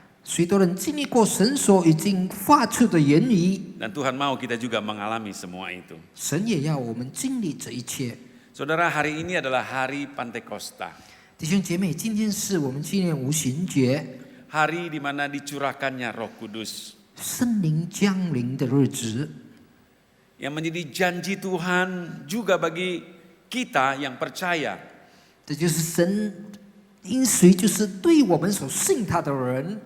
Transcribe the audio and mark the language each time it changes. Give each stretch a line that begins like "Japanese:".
Chinese: 许多人经历过神所已经发出的言语，
Indonesian: Dan Tuhan mau kita juga mengalami semua itu.
Chinese: 神也要我们经历这一切。
Indonesian: Saudara, hari ini adalah hari Pantekosta.
Chinese: 弟兄姐妹，今天是我们纪念五旬节，
Indonesian: Hari di mana dicurahkannya Roh Kudus.
Chinese: 圣灵降临的日子，
Indonesian: Yang menjadi janji Tuhan juga bagi kita yang percaya.
Chinese: 这就是神应许，就是对我们所信他的人。